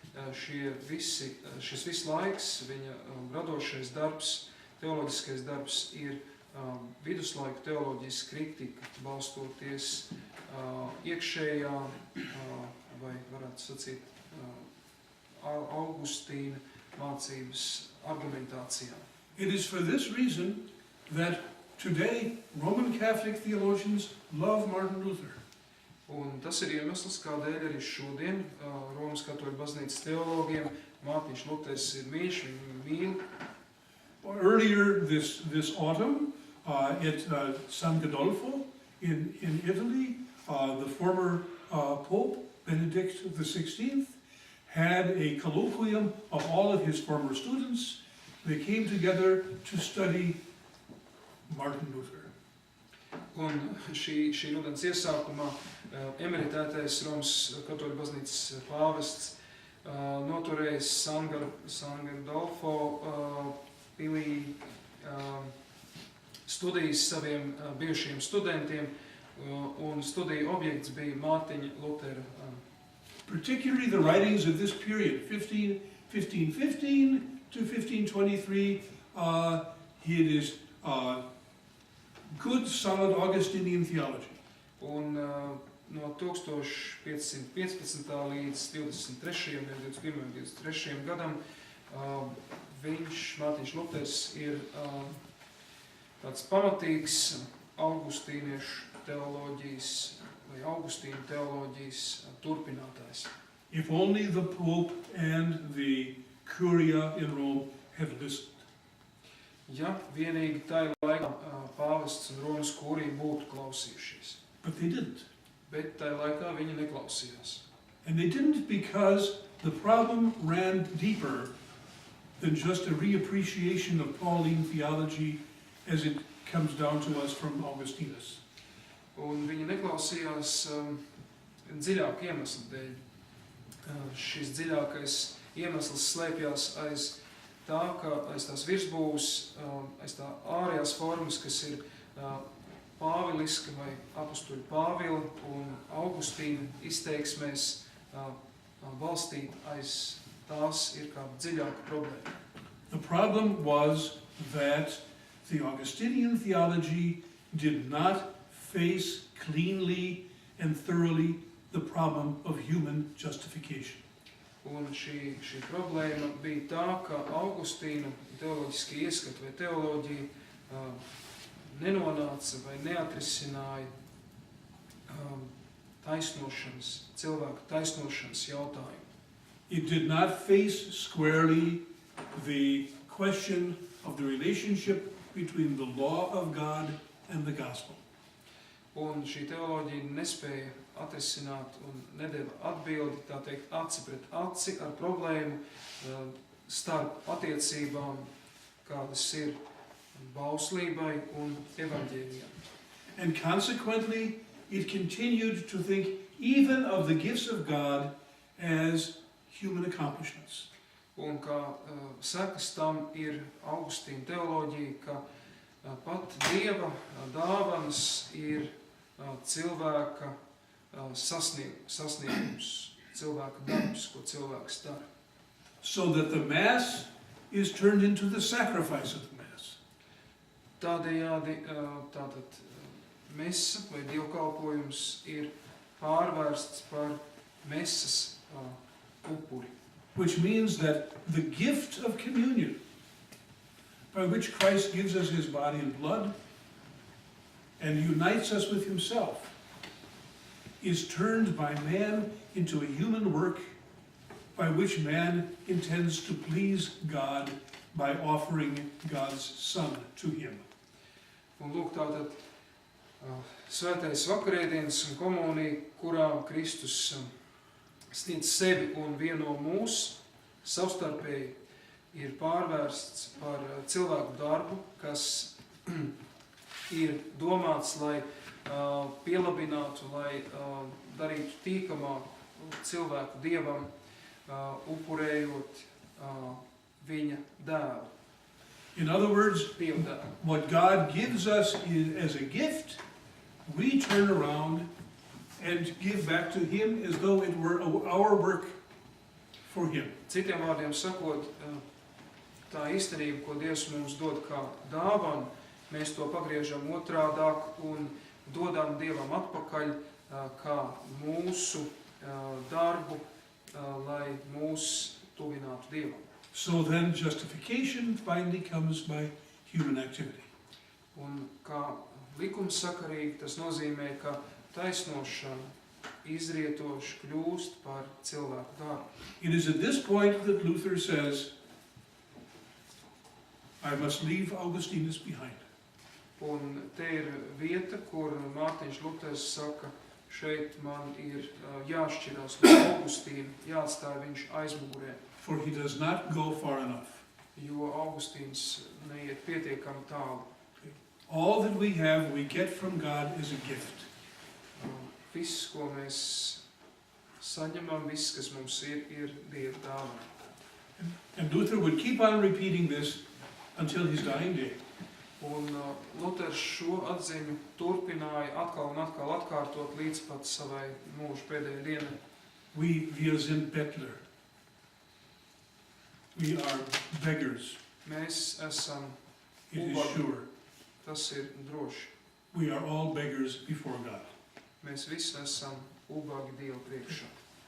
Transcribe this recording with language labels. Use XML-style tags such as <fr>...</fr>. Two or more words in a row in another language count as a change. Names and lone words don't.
<lv>šis viss laiks, viņa radošais darbs, teoloģiskais darbs ir viduslaiku teoloģijas kritika, balstoties iekšējā, vai varētu sacīt, Augustīna mācības argumentācijā.</lv> <en>It is for this reason that today Roman Catholic theologians love Martin Luther.</en> <lv>Un tas ir iemesls, kādēļ arī šodien Romas katoļu baznīcas teologiem Mārtiņš Luters ir mīļš, viņu mīl.</lv> <en>Earlier this autumn, at San Gandolfo in Italy, the former Pope, Benedict XVI, had a colloquium of all of his former students. They came together to study Martin Luther.</en> <lv>Un šī rudens iesākumā emeritētais Romas katoļu baznīcas pāvests noturējis San Gandolfo pilī studijas saviem bijušiem studentiem, un studiju objekts bija Mārtiņa Lutera.</lv> <en>Particularly the writings of this period, 1515 to 1523, it is good, solid Augustinian theology.</en> <lv>Un no 1515. līdz 23. 21. gadam Mārtiņš Luters ir tāds pamatīgs augustīniešu teoloģijas vai Augustīna teoloģijas turpinātājs.</lv> <en>If only the Pope and the Curia in Rome had listened.</en> <lv>Ja vienīgi tajā laikā pāvests un Romas kurija būtu klausījušies.</lv> <en>But they didn't.</en> <lv>Bet tajā laikā viņi neklausījās.</lv> <en>And they didn't because the problem ran deeper than just a reappreciation of Pauline theology as it comes down to us from Augustinus.</en> <lv>Un viņi neklausījās dziļāku iemeslu dēļ. Šis dziļākais iemesls slēpjās aiz tā, ka aiz tās virsbūves, aiz tā ārējās formas, kas ir pāviliska vai apustuļu Pāvila un Augustīna izteiksmēs balstīt, aiz tās ir kāda dziļāka problēma.</lv> <en>The problem was that the Augustinian theology did not face cleanly and thoroughly the problem of human justification.</en> <lv>Un šī problēma bija tā, ka Augustīna teoloģiskie ieskati vai teoloģija nenonāca vai neatrisināja cilvēku taisnošanas jautājumu.</lv> <en>It did not face squarely the question of the relationship between the law of God and the gospel.</en> <lv>Un šī teoloģija nespēja atrisināt un nedeva atbildi, tā teikt, aci pret aci ar problēmu starp attiecībām, kādas ir bauslībai un evaņģēlijam.</lv> <en>And consequently, it continued to think even of the gifts of God as human accomplishments.</en> <lv>Un kā sekas tam ir Augustīna teoloģija, ka pat Dieva dāvanas ir cilvēka sasniegums, cilvēka darbs, ko cilvēks dara.</lv> <en>So that the Mass is turned into the sacrifice of the Mass.</en> <lv>Tādējādi tātad mesa vai dievkalpojums ir pārvērsts par mesas upuri.</lv> <en>Which means that the gift of communion, by which Christ gives us his body and blood and unites us with himself, is turned by man into a human work by which man intends to please God by offering God's Son to him.</en> <lv>Un lūk, tātad Svētais vakarēdienas un komunija, kurā Kristus sniedz sevi un vieno mūs savstarpēji, ir pārvērsts par cilvēku darbu, kas ir domāts, lai pielabinātu, lai darītu tīkamāku cilvēku Dievam, upurējot viņa dēlu.</lv> <en>In other words,</en> <lv>Dieva dēlu.</lv> <en>what God gives us as a gift, we turn around and give back to Him as though it were our work for Him.</en> <lv>Citiem vārdiem sakot, tā īstenība, ko Dievs mums dod kā dāvanu, mēs to pagriežam otrādāk un dodam Dievam atpakaļ kā mūsu darbu, lai mūs tuvinātu Dievam.</lv> <en>So then justification finally comes by human activity.</en> <lv>Un kā likumsakarīgi tas nozīmē, ka taisnošana izrietoši kļūst par cilvēku darbu.</lv> <en>It is at this point that Luther says, I must leave Augustinus behind.</en> <lv>Un te ir vieta, kur Mārtiņš Luters saka, šeit man ir jāšķirās no Augustīna, jāatstāj viņš aizmugurē,</lv> <en>For he does not go far enough.</en> <lv>jo Augustīns neiet pietiekami tālu.</lv> <en>All that we have, we get from God as a gift.</en> <lv>Viss, ko mēs saņemam, viss, kas mums ir Dieva dāvana.</lv> <en>And Luther would keep on repeating this until his dying day.</en> <lv>Un Luters šo atziņu turpināja atkal un atkal atkārtot līdz pat savai mūža pēdējai dienai.</lv> <de>Wir sind Bettler.</de> <en>We are beggars.</en> <lv>Mēs esam</lv> <en>It is</en> <lv>ubagi.</lv> <en>sure.</en> <lv>Tas ir droši.</lv> <en>We are all beggars before God.</en> <lv>Mēs visi esam ubagi Dieva priekšā.</lv>